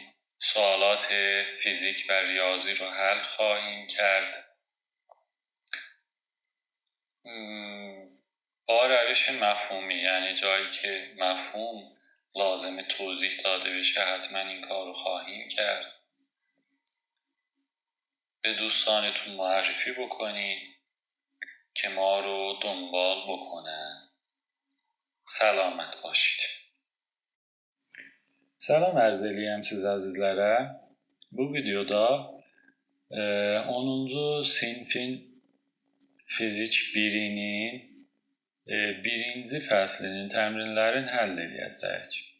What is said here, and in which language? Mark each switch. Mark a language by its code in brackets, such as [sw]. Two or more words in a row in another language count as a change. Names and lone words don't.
[fa] سوالات فیزیک و ریاضی رو حل خواهیم کرد با روش مفهومی، یعنی جایی که مفهوم لازم توضیح داده بشه حتما این کار رو خواهیم کرد. به دوستانتون معرفی بکنین. که ما رو دنبال بکنن. سلامت باشید. [az] Salam arz eləyəm siz əzizlərə. Bu videoda 10-cu sinfin fizik 1-nin 1-ci fəslinin təmrinlərini həll edəcəyik.